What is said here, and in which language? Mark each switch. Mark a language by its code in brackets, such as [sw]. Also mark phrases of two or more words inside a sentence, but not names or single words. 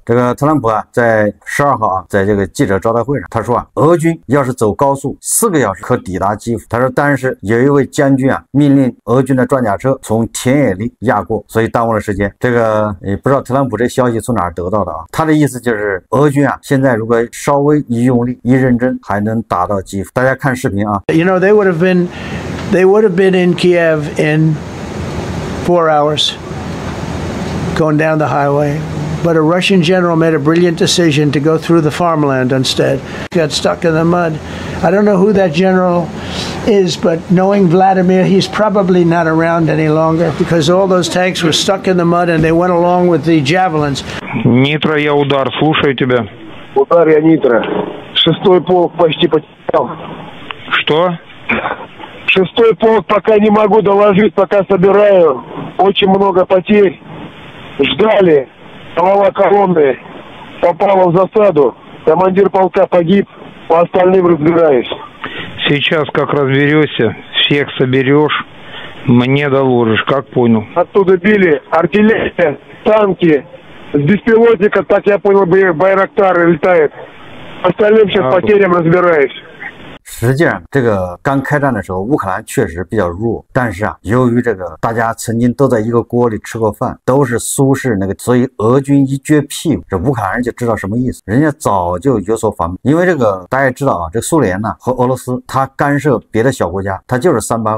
[zh] 这个特朗普啊，在12号啊，在这个记者招待会上，他说啊，俄军要是走高速4个小时可抵达基辅。他说，但是有一位将军啊，命令俄军的装甲车从田野里压过，所以耽误了时间。这个也不知道特朗普这消息从哪儿得到的啊。他的意思就是俄军啊，现在如果稍微一用力一认真，还能打到基辅。大家看视频啊。 [en] You know, they would have been in Kiev in 4 hours going down the highway. But a Russian general made a brilliant decision to go through the farmland instead. Got stuck in the mud. I don't know who that general is, but knowing Vladimir, he's probably not around any longer because all those tanks were stuck in the mud and they went along with the javelins. [ru] Нитро, я удар, слушаю тебя. Удар я Нитро. 6-й полк почти потерял. Что? 6-й полк пока не могу доложить, пока собираю. Очень много потерь. Ждали. Голова колонны попала в засаду. Командир полка погиб. По остальным разбираюсь. Сейчас как разберешься, всех соберешь, мне доложишь, как понял. Оттуда били артиллерия, танки. С беспилотника, так я понял, Байрактар летает. Остальным сейчас потерям разбираюсь. [zh] 实际上，这个刚开战的时候，乌克兰确实比较弱，但是啊，由于这个大家曾经都在一个锅里吃过饭，都是苏式那个，所以俄军一撅屁股，这乌克兰人就知道什么意思，人家早就有所防备。因为这个大家也知道啊，这苏联呢和俄罗斯，它干涉别的小国家，它就是3板斧。